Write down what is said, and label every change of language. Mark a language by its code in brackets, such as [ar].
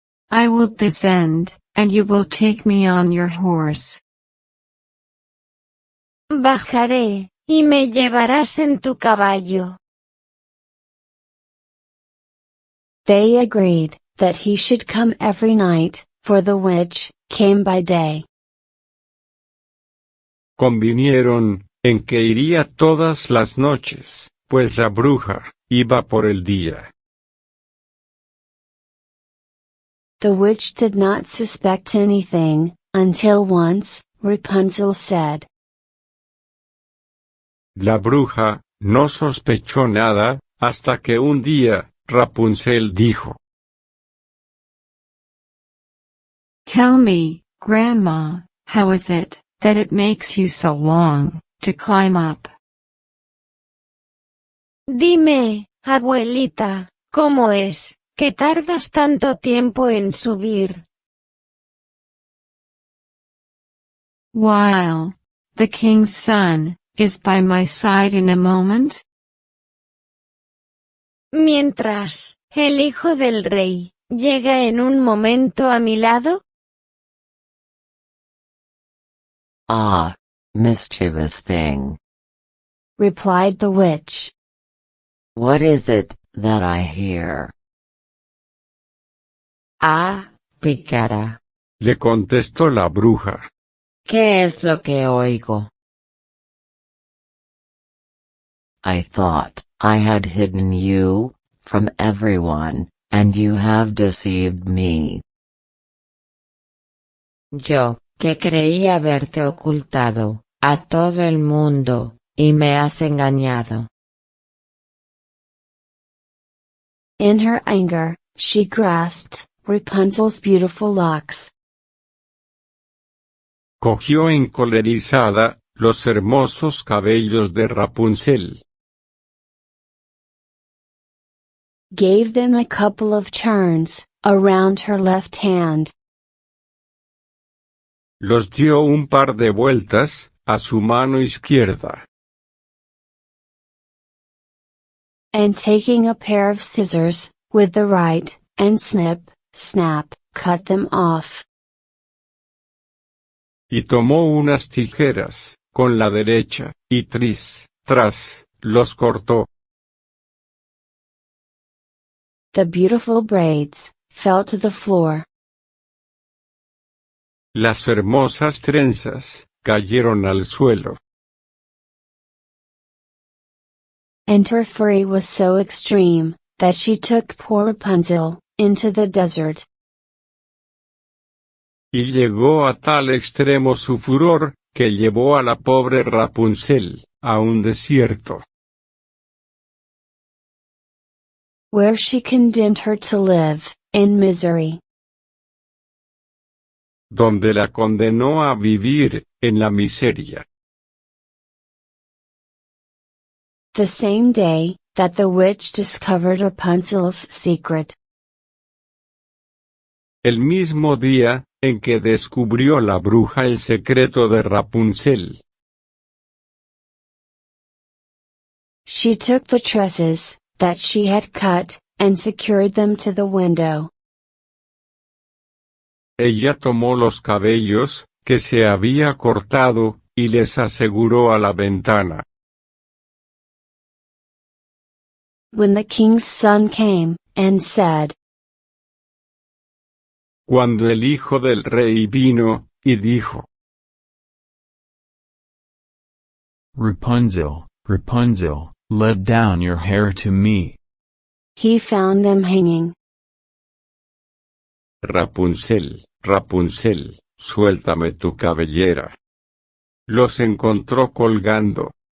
[en] I will descend, and you will take me on your horse. [es] bajaré, y me llevarás en tu caballo. [en] They agreed that he should come every night, for the witch came by day. [es] Convinieron en que iría todas las noches, pues la bruja iba por el día. [en] The witch did not suspect anything, until once, Rapunzel said. [es] La bruja no sospechó nada, hasta que un día, Rapunzel dijo. [en] Tell me, Grandma, how is it that it makes you so long to climb up? [es] Dime, abuelita, ¿cómo es que tardas tanto tiempo en subir? [en] While the king's son is by my side in a moment. [es] Mientras el hijo del rey llega en un momento a mi lado. [en] Ah, mischievous thing. replied the witch. What is it that I hear? [es] Ah, pícara. Le contestó la bruja. ¿Qué es lo que oigo? [en] I thought I had hidden you from everyone, and you have deceived me. [es] Yo, que creí haberte ocultado a todo el mundo, y me has engañado. [en] In her anger, she grasped Rapunzel's beautiful locks. [es] Cogió encolerizada los hermosos cabellos de Rapunzel. [en] Gave them a couple of turns around her left hand. [es] Los dio un par de vueltas a su mano izquierda. [en] And taking a pair of scissors with the right, and snip, snap, cut them off. [es] Y tomó unas tijeras, con la derecha, y tras, los cortó. [en] The beautiful braids fell to the floor. [es] Las hermosas trenzas cayeron al suelo. [en] And her fury was so extreme, that she took poor Rapunzel into the desert. [es] Y llegó a tal extremo su furor, que llevó a la pobre Rapunzel a un desierto. [en] Where she condemned her to live in misery. [es] Donde la condenó a vivir en la miseria. [en] The same day that the witch discovered Rapunzel's secret. [es] El mismo día en que descubrió la bruja el secreto de Rapunzel. [en] She took the tresses that she had cut, and secured them to the window. [es] Ella tomó los cabellos que se había cortado, y les aseguró a la ventana. [en] When the king's son came, and said, [es] Cuando el hijo del rey vino, y dijo, [en] Rapunzel, Rapunzel, let down your hair to me. he found them hanging. [es] Rapunzel, Rapunzel, suéltame tu cabellera. Los encontró colgando.